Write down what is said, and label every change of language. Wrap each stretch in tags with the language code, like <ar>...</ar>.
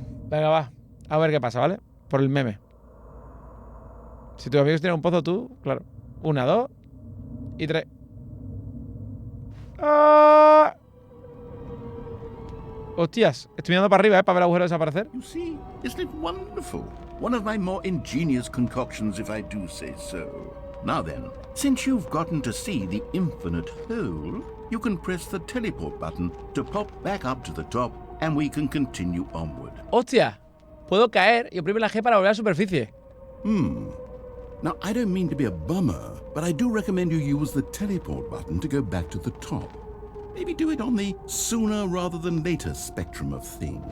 <es>Venga, va. A ver qué pasa, ¿vale? Por el meme. Si tus amigos tienen un pozo, tú, claro. 1, 2 y 3. ¡Ah! Hostias, estoy mirando para arriba, para ver el agujero desaparecer.</es> <en>You see, isn't it wonderful? One of my more ingenious concoctions, if I do say so. Now then, since you've gotten to see the infinite hole, you can press the teleport button to pop back up to the top, and we can continue onward.</en> <es>Hostia, puedo caer y oprimir la G para volver a la superficie.</es> <en>Now, I don't mean to be a bummer, but I do recommend you use the teleport button to go back to the top. Maybe do it on the sooner rather than later spectrum of things.</en>